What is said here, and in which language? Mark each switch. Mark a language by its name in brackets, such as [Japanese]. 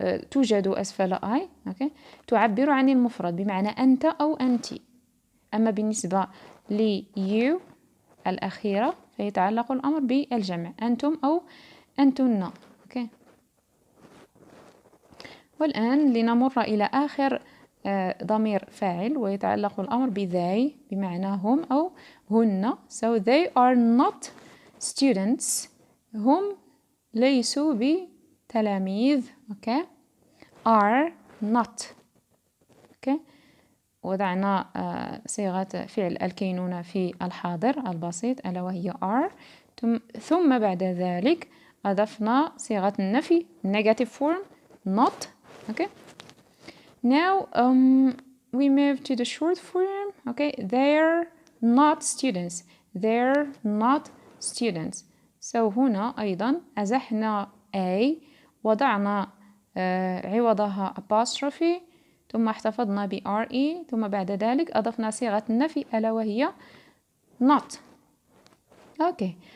[Arabic] توجد أسفل I okay. تعبر عن المفرد بمعنى أنت أو أنت. أما بالنسبة ل you الأخيرة فيتعلق الأمر بالجمع أنتم أو أنتن okay. والآن لنمر إلى آخر ضمير فاعل ويتعلق الأمر they بمعنى هم أو هن. [English] So they are not students. [Arabic] هم ليسوا بتلاميذ okay. [English] are not okay. [Arabic] وضعنا صيغة فعل الكينونة في الحاضر البسيط ألا وهي are. ثم بعد ذلك أضفنا صيغة النفي [English] negative form not okay. Now we move to the short form okay. They're not students. They're not students. [Arabic] So هنا أيضا أزحنا A وضعنا عوضها apostrophe ثم احتفظنا ب RE ثم بعد ذلك أضفنا صيغة النفي ألا وهي not أوكي.